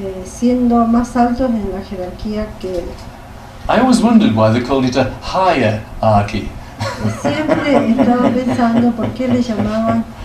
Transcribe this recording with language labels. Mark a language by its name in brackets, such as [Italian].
[Spanish] siendo más altos en la jerarquía que él. [English] I always wondered why they called it a hierarchy. [Spanish] Y siempre he estado pensando por qué le llamaban